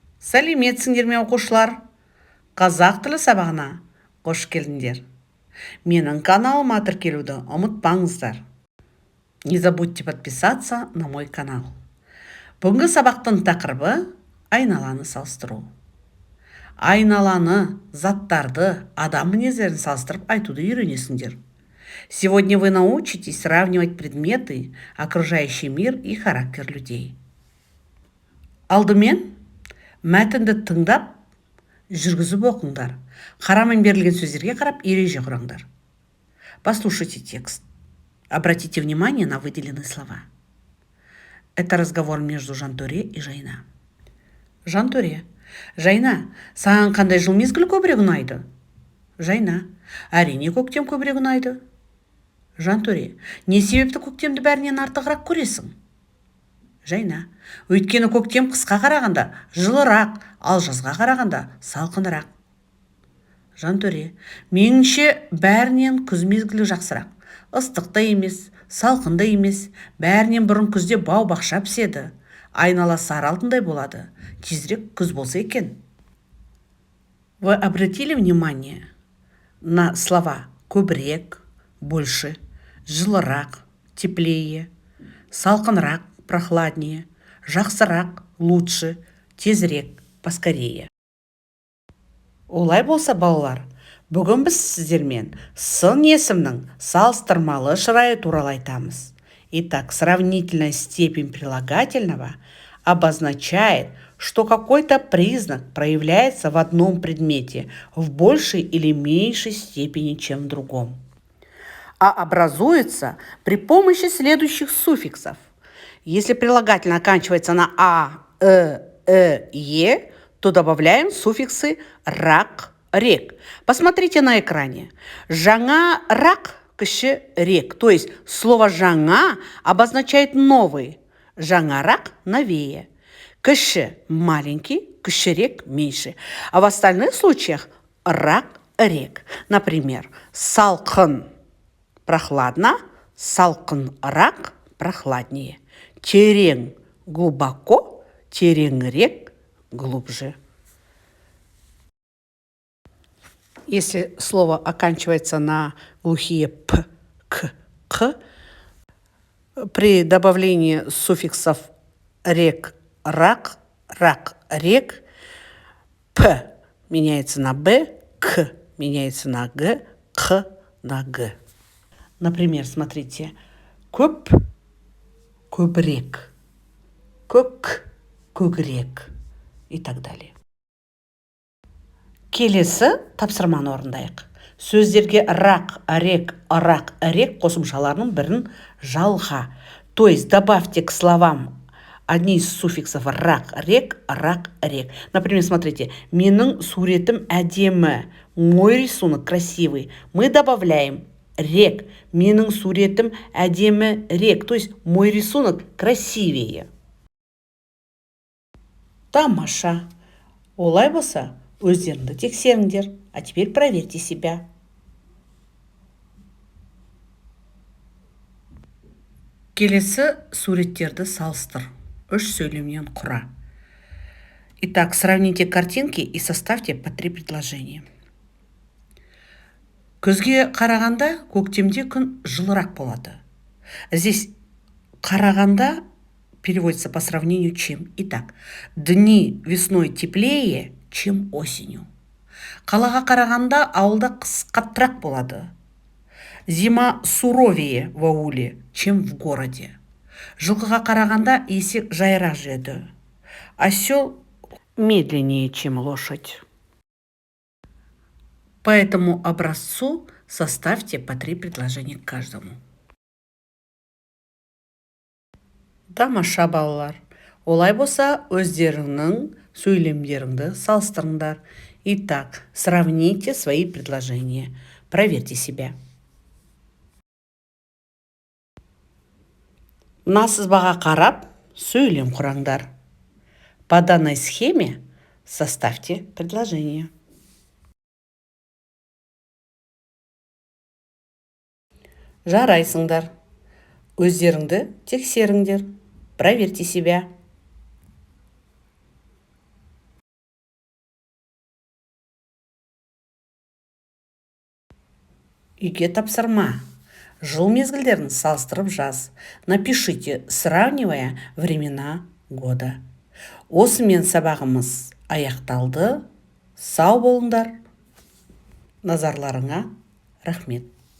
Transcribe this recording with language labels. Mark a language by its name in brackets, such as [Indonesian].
[Kazakh] Сәлеметсіңдер ме оқушылар? Қазақ тілі сабағына қош келдіңдер. Менің каналыма тіркелуді ұмытпаңыздар. [Russian] Не забудьте подписаться на мой канал. [Kazakh] Бүгінгі сабақтың тақырыбы айналаны салыстыру. Айналаны, заттарды, адам мінездерін салыстырып айтуды үйренесіңдер. [Russian] Сегодня вы научитесь сравнивать предметы, окружающий мир и характер людей. [Kazakh] Алдымен мәтінді тыңдап, жүргізіп оқыңдар. Қарамен берілген сөздерге қарап, ереже құраңдар. [Russian] Послушайте текст. Обратите внимание на выделенные слова. Это разговор между Жантөре и Жайна. [Kazakh] Жантөре: Жайна, саған қандай жыл мезгілі көбірек ұнайды? Жайна: әрине көктем көбірек ұнайды. Жантөре: не себепті көктемді бәрінен артығырақ көресің? Жайна: өйткені көктем қысқа қарағанда жылырақ, ал жазға қарағанда салқынырақ. Жантөре: меніңше бәрінен күз мезгілі жақсырақ. Ыстық та емес, салқын да емес, бәрінен бұрын күзде бау-бақша піседі. Айнала сары алтындай болады. Тезірек күз болса екен. [Russian] Вы обратили внимание на слова көбірек, больше, жылырақ, теплее, салқынырақ, прохладнее, жақсырақ, лучше, тезірек, поскорее. [Kazakh] Олай болса, балалар, бүгін біз сіздермен сын есімнің салыстырмалы шырайы туралы айтамыз. [Russian] Итак, сравнительная степень прилагательного обозначает, что какой-то признак проявляется в одном предмете в большей или меньшей степени, чем в другом, а образуется при помощи следующих суффиксов. Если прилагательное оканчивается на а, е, то добавляем суффиксы рак, рек. Посмотрите на экране. [Kazakh] Жаңа рак, кіші рек. [Russian] То есть слово жаңа обозначает новый. [Kazakh] Жаңа рак новее. [Russian] Кіші маленький, кішірек меньше. А в остальных случаях рак, рек. Например, салқын прохладно, салқынырақ прохладнее. Терең глубоко, тереңірек глубже. Если слово оканчивается на глухие п, к, х, при добавлении суффиксов рек, рак, рак, рек, п меняется на б, к меняется на г, х на г. Например, смотрите, көп, көбірек, көк, көгірек и так далее. [Kazakh] Келесі тапсырманы орындайық. Сөздерге рак, рек, рак, рек қосымшаларының бірін жалға. [Russian] То есть добавьте к словам одни из суффиксов рак, рек. Например, смотрите, [Kazakh] менің суретім әдемі, [Russian] мой рисунок красивый. Мы добавляем рек. [Kazakh] Менің суретім әдемі рек. [Russian] То есть мой рисунок красивее. [Kazakh] Тамаша. Олай болса, өздеріңді тексеріңдер. [Russian] А теперь проверьте себя. [Kazakh] Келесі суреттерді салыстыр. Үш сөйлемнен құра. [Russian] Итак, сравните картинки и составьте по 3 предложения. [Kazakh] Күзге қарағанда көктемде күн жылырақ болады. [Russian] Здесь қарағанда переводится по сравнению чем. Итак, дни весной теплее, чем осенью. [Kazakh] Қалаға қарағанда ауылда қыс қаттырақ болады. [Russian] Зима суровее в ауле, чем в городе. [Kazakh] Жылқыға қарағанда есек жайырақ жүреді. [Russian] Осел медленнее, чем лошадь. По этому образцу составьте по 3 предложения к каждому. [Kazakh] Тамаша, балалар. Олай болса, өздеріңнің сөйлемдеріңді салыстырыңдар. [Russian] Итак, сравните свои предложения. Проверьте себя. [Kazakh] Мына сызбаға қарап, сөйлем құраңдар. [Russian] По данной схеме составьте предложение. [Kazakh] Жарайсыңдар. Өздеріңді тексеріңдер. [Russian] Проверьте себя. [Kazakh] Үйге тапсырма. Жыл мезгілдерін салыстырып жаз. [Russian] Напишите, сравнивая времена года. [Kazakh] Осымен сабағымыз аяқталды. Сау болыңдар. Назарларыңа рахмет.